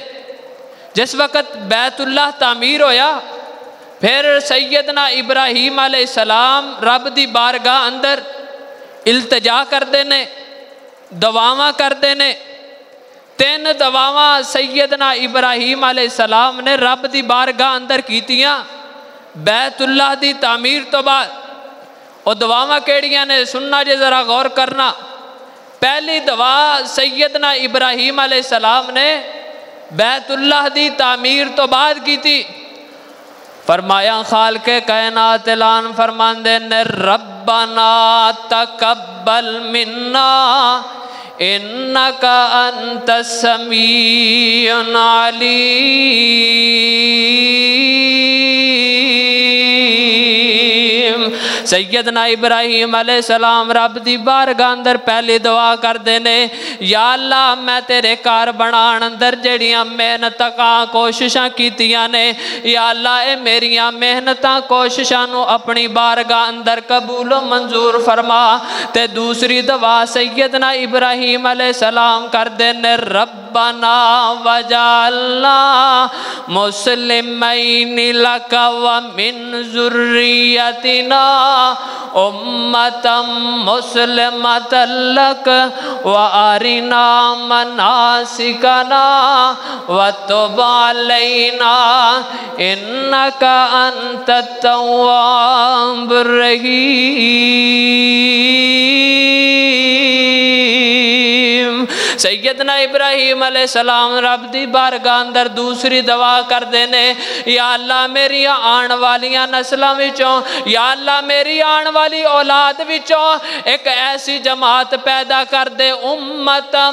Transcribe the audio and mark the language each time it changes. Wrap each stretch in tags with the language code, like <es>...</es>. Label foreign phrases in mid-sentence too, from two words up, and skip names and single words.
<pa>جس وقت بیت اللہ تعمیر ہویا پھر سیدنا ابراہیم</pa> <ar>علیہ السلام</ar> <pa>رب دی بارگاہ اندر التجا کر دینے دعاواں کر دینے 3 دعاواں سیدنا ابراہیم علیہ السلام نے رب دی بارگاہ اندر کیتیاں بیت اللہ دی تعمیر تو بعد اور دعاواں کیڑیاں نے سننا جے ذرا غور کرنا۔ پہلی دعا سیدنا ابراہیم</pa> <ar>علیہ السلام</ar> <pa>نے بیت اللہ دی تعمیر تو بعد کی تھی فرمایا خالق کائنات اعلان فرماندے نے</pa> <ar>ربنا تقبل منا انکا انت السمیع العلیم۔</ar> <pa>سیدنا ابراہیم</pa> <ar>علیہ السلام</ar> <pa>رب دی بارگاہ اندر پہلی دعا کر دینے</pa> <ar>یا اللہ</ar> <pa>میں تیرے کار بنان اندر جڑیاں محنتاں کوششاں کیتیاں نے</pa> <ar>یا اللہ</ar> <pa>اے میریاں محنتاں کوششاں نو اپنی بارگاہ اندر قبول و منظور فرما۔ تے دوسری دعا سیدنا ابراہیم</pa> <ar>علیہ السلام</ar> <pa>کر دینے رب</pa> <ar>ربنا وجعلنا مسلمین لک ومن ذریتنا امتا مسلمتا لک وارنا مناسکنا وتب علینا انک انت التواب الرحیم۔</ar> <pa>سیدنا ابراہیم</pa> <ar>علیہ السلام</ar> <pa>رب دی بارگاہ اندر دوسری دعا کر دینے،</pa> <ar>یا اللہ</ar> <pa>میری آن والیاں نسلوں وچوں،</pa> <ar>یا اللہ</ar> <pa>میری آن والی اولاد وچوں ایک ایسی جماعت پیدا کر دے امت</pa>